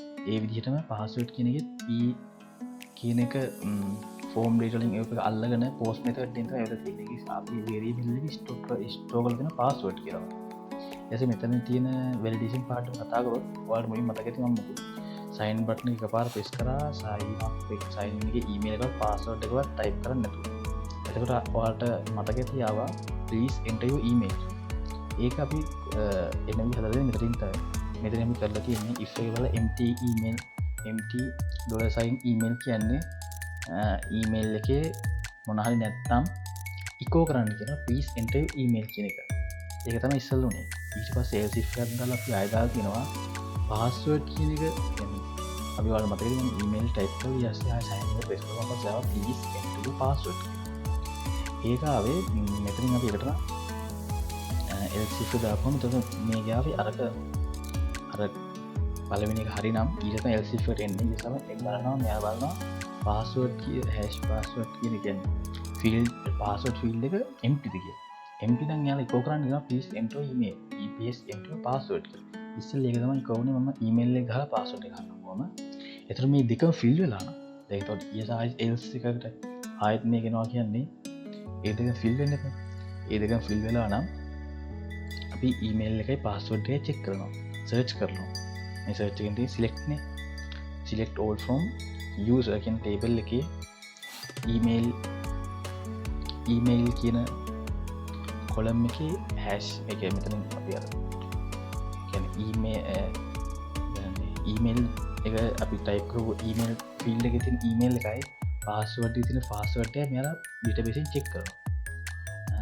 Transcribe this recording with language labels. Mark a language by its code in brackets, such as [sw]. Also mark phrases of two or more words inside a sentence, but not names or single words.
[si] ඒ විදිහටම password කියන එකෙත් e කියන එක [en] form data [si] වලින් ඒක අල්ලගෙන [en] post method [si] එකෙන් තමයි ඒක තියෙන්නේ. අපි variable එක store කරලා දෙන password කියලා. ඊට මෙතන තියෙන [en] validation part [si] එක කතා කරොත් ඔයාලට මුලින් මතක ඇති මම [en] sign button [si] එක එකපාර press කරා [en] sign up sign in [si] එකේ email එකවත් password එකවත් type කරන්න නැතුව. එතකොට ඔයාලට මතක ඇති ආවා [en] please enter your email. [si] ඒක අපි එන විදිහ හදලා දෙන්න මෙතනින් තමයි. මෙතන අපි කරලා තියෙන්නේ if එක වල [en] empty email $sign email [si] කියන්නේ email එකේ මොන හරි නැත්නම් echo කරන්න කියන [en] please enter your email [si] කියන එක. ඒක තමයි ඉස්සෙල්ලා උනේ. ඊට පස්සේ else if එකක් දාලා අපි ආයෙ දාලා තියෙනවා password කියන එක. අපි ඔයාලට මතකද මේ email type කරලා ඊට [en] sign in [si] press කරලා පස්සේ ආවා [en] please enter your password. [si] ඒක ආවේ මෙතනින් අපි එකට [en] else if [si] දාපුවම එතකොට මේ ගාවේ අර පළවෙනි එක හරි නම් ඊට තමයි [en] else if [si] එකට එන්නේ. ඊට තමයි එක් බලනවා මෙයා බලනවා password කියන [en] hash password [si] කියන කියන්නේ [en] field password field [si] එක empty ද කියලා. empty නම් යාලා echo කරන්න දෙනවා [en] please enter email please enter password [si] කියලා. ඉස්සෙල්ලා ඒක තමයි echo වුනේ මම email එක ගහලා password එක ගන්නකොම. එතකොට මේ දෙකම fill වෙලා නම් දැන් ඒතකොට else එකකට ආයෙත් මේක එනවා කියන්නේ ඒ දෙක fill වෙන්න එපා. ඒ දෙක fill වෙලා නම් අපි email එකයි password එක check කරනවා. search කරනවා. මේ search එකෙන් තියෙන select නේ. [en] select all from user [si] කියන table එකේ email කියන කොලම් එකේ හැෂ් එක මෙතනින් අපි අර කියන්නේ email එක අපි ටයිප් කරපු email field එකේ තියෙන email එකයි password එකේ තියෙන password එක මෙයාලා database එකෙන් check කරනවා.